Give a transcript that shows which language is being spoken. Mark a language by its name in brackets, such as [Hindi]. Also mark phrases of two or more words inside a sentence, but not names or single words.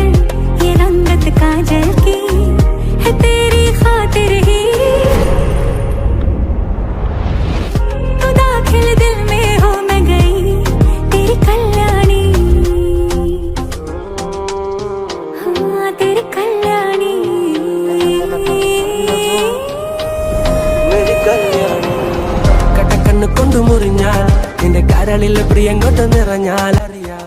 [Hindi] ये रंगत काजल की है तेरी खातिर ही. तो दाखिल दिल में हो मैं गई तेरी कल्याणी. हाँ तेरी कल्याणी. [Malayalam] കടക്കണ്ണ് കൊണ്ടു മുറിഞ്ഞാൽ നിന്റെ കരളിലെ പ്രിയം കൊണ്ട് നിറഞ്ഞാൽ